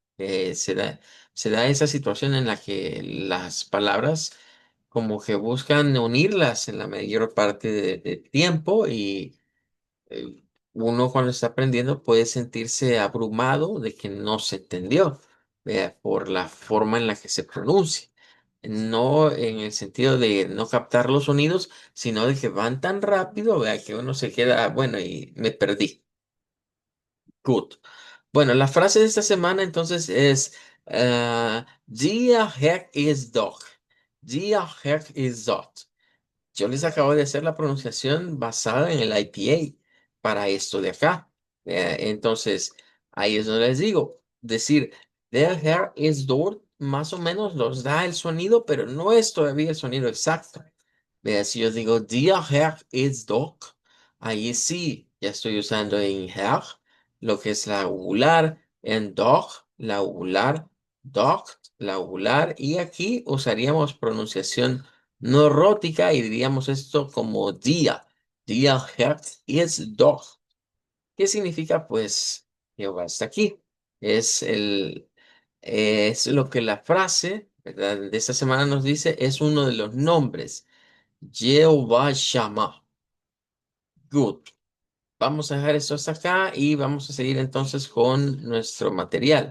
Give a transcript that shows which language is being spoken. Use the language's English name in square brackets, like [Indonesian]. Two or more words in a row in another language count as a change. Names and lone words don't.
[Spanish] Se da esa situación en la que las palabras como que buscan unirlas en la mayor parte de tiempo eh, uno cuando está aprendiendo puede sentirse abrumado de que no se entendió, vea, por la forma en la que se pronuncia. No en el sentido de no captar los sonidos, sino de que van tan rápido, vea, que uno se queda, bueno, y me perdí. Good. Bueno, la frase de esta semana entonces es [German] Die Herr ist doch. Die Herr ist dort. [Spanish] Yo les acabo de hacer la pronunciación basada en el IPA para esto de acá. Entonces, ahí es donde les digo, decir [German] der Herr ist dort [Spanish] más o menos los da el sonido, pero no es todavía el sonido exacto. Si yo digo [German] der Herr ist dort, [Spanish] ahí sí ya estoy usando en Herr lo que es la uvular, en doch la uvular, dort la uvular, y aquí usaríamos pronunciación no rótica y diríamos esto como día. [German] Día Herz ist doch. [Spanish] ¿Qué significa? Pues Jehová está aquí. Es es lo que la frase, ¿verdad? De esta semana nos dice, es uno de los nombres. Jehová Shammah. Good. Vamos a dejar esto hasta acá y vamos a seguir entonces con nuestro material.